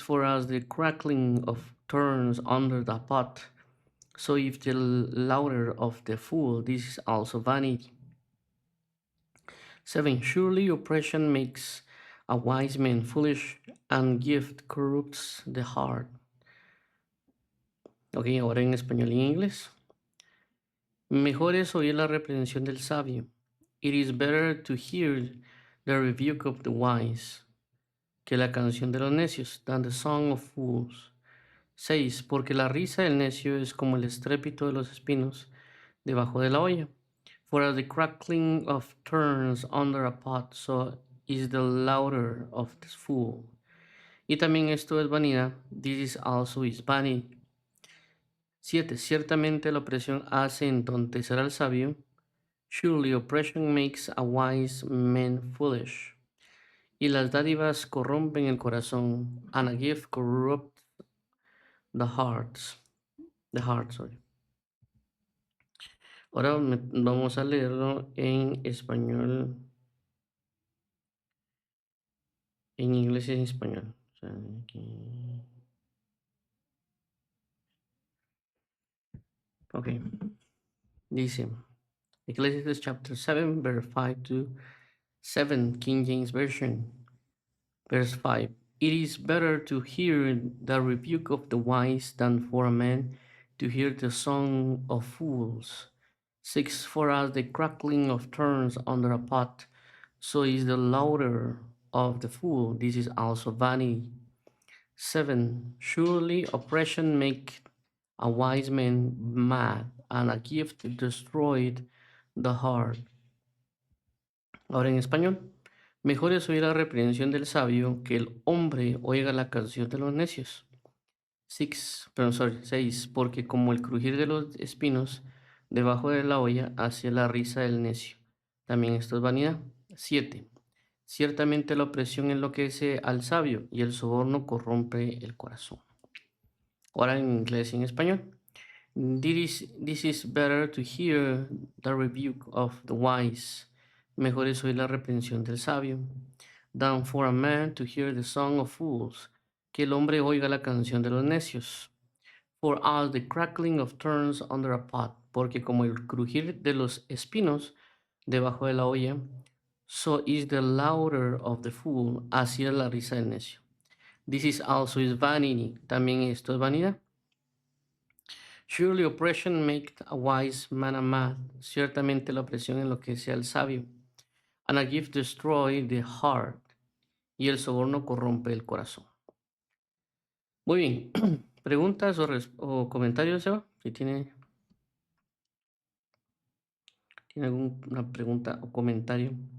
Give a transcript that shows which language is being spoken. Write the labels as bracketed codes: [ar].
[en] For as the crackling of turns under the pot, so if the laughter of the fool, this is also vanity. 7. Surely oppression makes a wise man foolish, and gift corrupts the heart. [es] Ok, ahora en español y en inglés. Mejor es oír la reprensión del sabio. [en] It is better to hear the rebuke of the wise [es] que la canción de los necios, [en] than the song of fools. 6. [es] Porque la risa del necio es como el estrépito de los espinos debajo de la olla. [en] For as the crackling of turns under a pot, so is the laughter of the fool. [es] Y también esto es vanidad. [en] This is also is vanity. [es] 7. Ciertamente la opresión hace entontecer al sabio. [en] Surely oppression makes a wise man foolish. [es] Y las dádivas corrompen el corazón. [en] And a gift corrupts the hearts. The heart, sorry. [es] Ahora vamos a leerlo en español, en inglés y en español. O sea, aquí. [en] Ok. Dice, Ecclesiastes chapter 7, verse 5 to 7, King James Version. Verse 5. It is better to hear the rebuke of the wise than for a man to hear the song of fools. 6. For as the crackling of turns under a pot, so is the laughter of the fool. This is also vanity. 7. Surely oppression make a wise man mad, and a gift destroyed the heart. [es] Ahora en español. Mejor es oír la reprensión del sabio que el hombre oiga la canción de los necios. 6, porque como el crujir de los espinos debajo de la olla hace la risa del necio. También esto es vanidad. 7. Ciertamente la opresión enloquece al sabio y el soborno corrompe el corazón. Ahora en inglés y en español. [en] This is better to hear the rebuke of the wise. [es] Mejor es oír la reprensión del sabio. [en] Than for a man to hear the song of fools. [es] Que el hombre oiga la canción de los necios. [en] For as the crackling of turns under a pot. [es] Porque como el crujir de los espinos debajo de la olla, [en] so is the laughter of the fool. [es] Así es la risa del necio. [en] This is also is vanity. [es] También esto es vanidad. [en] Surely oppression makes a wise man a mad. [es] Ciertamente la opresión enloquece al sabio. [en] And a gift destroy the heart. [es] Y el soborno corrompe el corazón. Muy bien. ¿Preguntas o comentarios, Seba? Si tiene alguna pregunta o comentario.